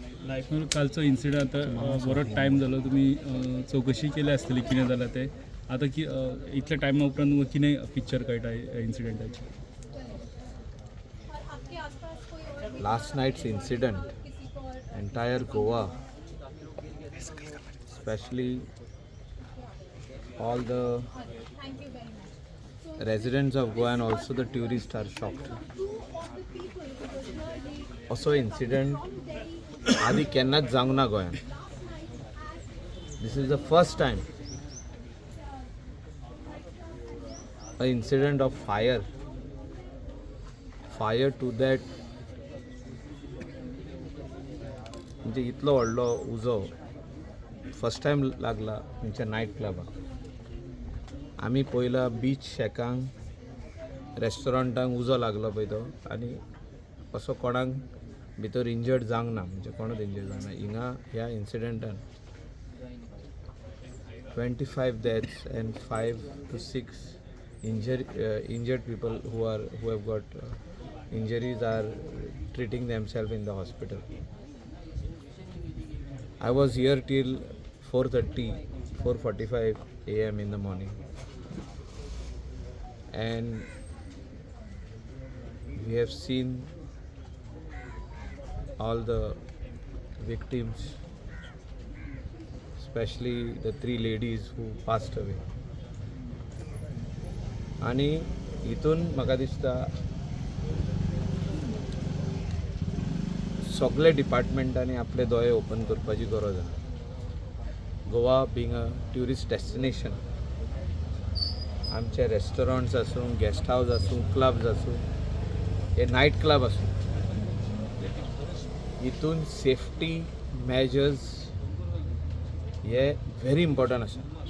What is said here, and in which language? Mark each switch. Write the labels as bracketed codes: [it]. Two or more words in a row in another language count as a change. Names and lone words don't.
[kok] लायफान कालचो इन्सिडंट आतां बरो टायम जालो तुमी चवकशी केली आसतली कितें जालां तें आतां की इतल्या टायमा उपरांत कितें पिक्चर कळटा ह्या इन्सिडंटाची. [en] Last night's incident, entire Goa, especially all the residents of Goa and also the tourists are shocked. Also incident [kok] आदी केन्नाच जावंक ना गोंयान. [en] This is the first time an incident of fire to that [kok] म्हणजे इतलो व्हडलो उजो फर्स्ट टायम लागला आमच्या नायट क्लबाक. आमी पयला बीच शेकांक रेस्टॉरंटांक उजो लागलो पळय तो आनी असो कोणाक भितर इंजर्ड जावंक ना म्हणजे कोणूच इंजर्ड जावंक ना. हिंगा ह्या इन्सिडंटान [en] 25 deaths and 5 to 6 injured people who have got injuries are treating themselves in the hospital. I was here till 4:45 a.m. in the morning, and we have seen all the victims, especially the 3 ladies who passed away. [kok] आणि हितून म्हाका दिसता सगळे डिपार्टमेंटांनी आपले दोळे ओपन करपाची गरज आसा. [en] Goa being a tourist destination, [kok] आमचे रेस्टॉरंट्स आसूं, [en] guest house [kok] आसूं, क्लब्स आसूं, हे [en] night club [kok] आसूं, हितून [en] safety measures [kok] हे [en] very important [kok] आसा.